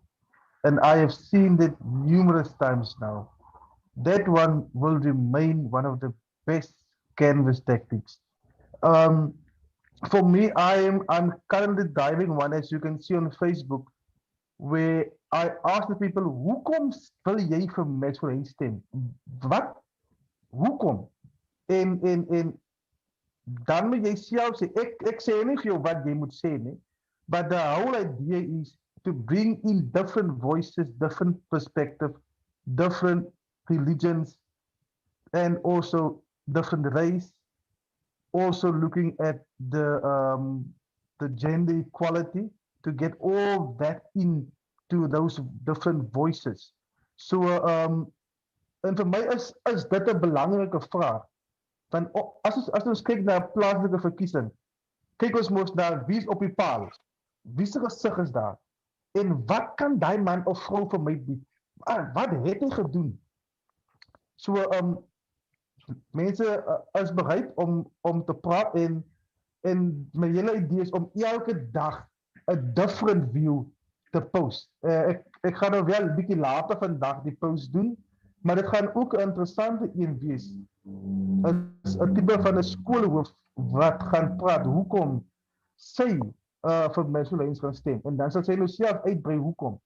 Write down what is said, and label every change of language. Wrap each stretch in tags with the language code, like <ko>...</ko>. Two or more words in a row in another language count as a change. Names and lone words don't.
<en>And I have seen that numerous times now. That one will remain one of the best canvas tactics. Um, for me, I'm currently driving one, as you can see on Facebook, where I ask the people,</en> <af>hoekom wil jy vir Maxwell Heins stem? Wat? Hoekom? En dan moet jy self sê, ek sê nie vir jou wat jy moet sê nie,</af> <en>but the whole idea is to bring in different voices, different perspectives, different religions, and also different race, also looking at the gender equality to get all that into those different voices.</en> <af>So en vir my is dit 'n belangrike vraag. Want as ons kyk na 'n plaaslike verkiesing, kyk ons mos na wie is op die paal. Wie se gesig is daar? En wat kan daai man of vrou vir my bied? Wat het hy gedoen? So mense is bereid om te praat en my hele idee is om elke dag 'n</af> <en>different view</en> <af>te post. Ek gaan nou wel 'n bietjie later vandag die post doen, maar dit gaan ook 'n interessante een wees. 'n tipe van 'n skoolhoof wat gaan praat hoekom sy vir Maxwell Heins gaan stem, en dan sal sy nou self uitbrei hoekom.</af>